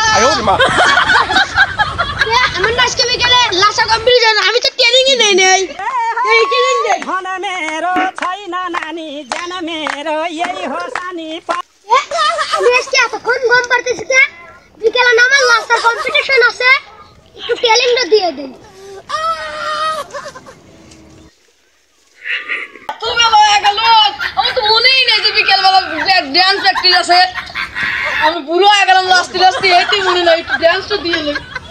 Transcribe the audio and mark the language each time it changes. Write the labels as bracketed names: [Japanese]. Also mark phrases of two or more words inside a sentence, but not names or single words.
[Bangla] আমার আজকে বিকেলে লাসা কম্পিটিশন আমি তো ট্রেনিং নেই নেই এই ট্রেনিং দে [Nepali] खाना मेरो छैन नानी जान मेरो यही हो सानी [Bangla] আমি আজকে এতক্ষণ ঘুম পারতেছি না বিকেলে না আমার লাসা কম্পিটিশন আছে একটু ট্রেনিংটা দিয়ে দেন তুমি হয়ে গেল আমি তো মনেই নেই যে বিকেল বেলা ডান্স প্র্যাকটিস আছে আমি পুরো হয়ে গেলাম লাস্টে লাস্টে এটি মনে নাই একটু ডান্সটা দিয়ে নেই